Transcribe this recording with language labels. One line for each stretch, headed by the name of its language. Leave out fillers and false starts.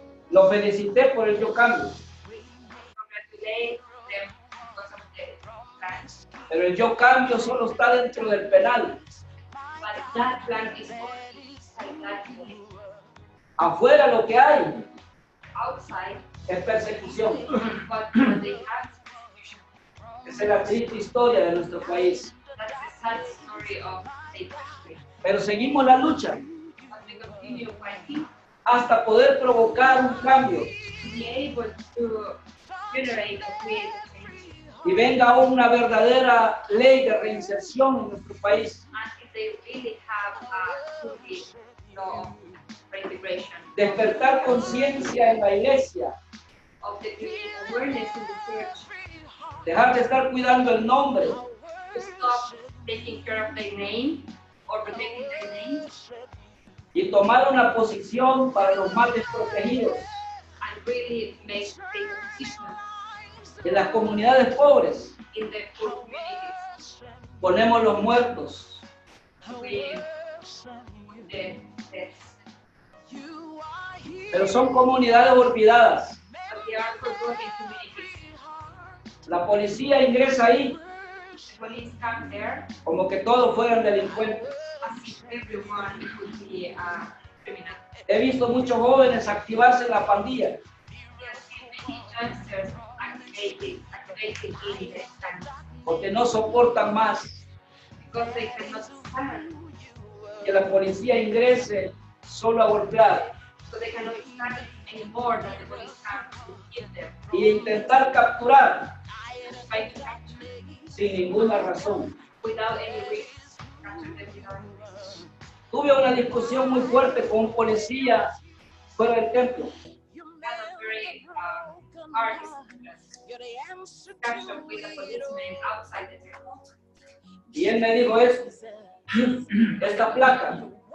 Spanish: Lo felicité por el Yo Cambio.
English: Congratulate them because of the plan.
Spanish: Pero el Yo Cambio solo está dentro del penal.
English: But that plan is only inside that way.
Spanish: Afuera lo que hay
English: Outside,
Spanish: es persecución.
English: but what they have,
Spanish: Esa es la triste historia de nuestro país.
English: that's the sad story of the country.
Spanish: Pero seguimos la lucha
English: But we continue fighting
Spanish: hasta poder provocar un cambio
English: to be able to generate or create a change.
Spanish: y venga una verdadera ley de reinserción en nuestro país.
English: And if they really have a truly law of reintegration,
Spanish: Despertar conciencia en la iglesia.
English: of the awareness in the church,
Spanish: Dejar de estar cuidando el nombre
English: to stop taking care of their name or protecting their name
Spanish: y tomar una posición para los más desprotegidos.
English: and really make a position
Spanish: En las comunidades pobres
English: in the poor communities.
Spanish: ponemos los muertos.
English: We the deaths.
Spanish: Pero son comunidades olvidadas.
English: But they are forgotten communities.
Spanish: La policía ingresa ahí
English: The police come there
Spanish: como que todos fueran delincuentes.
English: as if everyone would be a criminal.
Spanish: He visto muchos jóvenes activarse en la pandilla
English: Yes, many youngsters activated in the time
Spanish: porque no soportan más
English: because they cannot stand.
Spanish: que la policía ingrese solo a golpear
English: So they cannot stand anymore that the police come to kill them.
Spanish: y intentar capturar
English: Try to capture
Spanish: sin ninguna razón.
English: without any reason. Capture them without any reason.
Spanish: Tuve una discusión muy fuerte con un policía fuera del templo.
English: Had a very hard discussion with a policeman outside the temple.
Spanish: Y él me dijo esto, esta placa,